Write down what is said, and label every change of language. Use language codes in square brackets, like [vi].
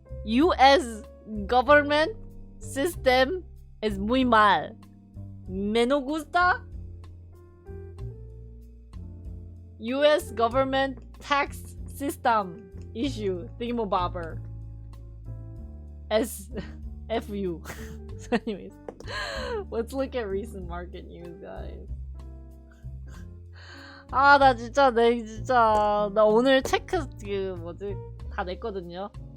[en] US government system [es] es muy mal. Me no gusta. [en] US government tax system issue thingamabobber. FU. So anyways, let's look at recent market news, guys. [ko] 아, 나 진짜 나 오늘 체크 그 뭐지 다 냈거든요.